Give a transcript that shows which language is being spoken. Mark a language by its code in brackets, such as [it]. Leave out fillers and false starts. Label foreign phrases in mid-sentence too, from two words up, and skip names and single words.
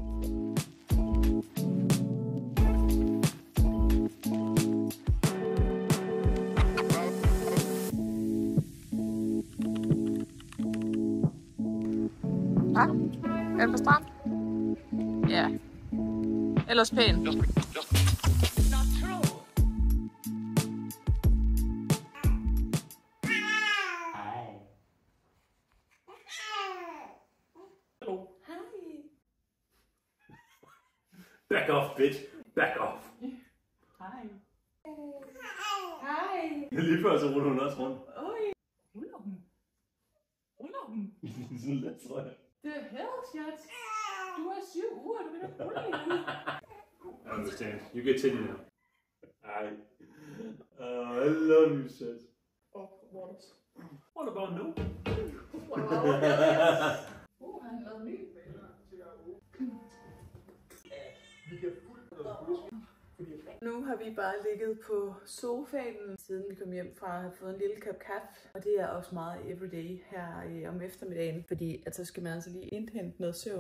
[da] Ja, er det på strand? Ja. Ellers pæn. [en] Back off, bitch. Back off. [da] Hej. Hej. Lige før så ruller hun også rundt. Oj. Ruller hun? Ruller hun? Sådan lidt, tror jeg. [en] The hell, [da] Schat? Du er 7 uger, du vil da rulle nu. [en] I understand. You get titty now. I love you, Schat. Oh, waters. What about no? [da] Han lavede ny. Nu har vi bare ligget på sofaen, siden vi kom hjem fra at have fået en lille kop kaffe. Og det er også meget everyday her om eftermiddagen, fordi at så skal man altså lige indhente noget søvn.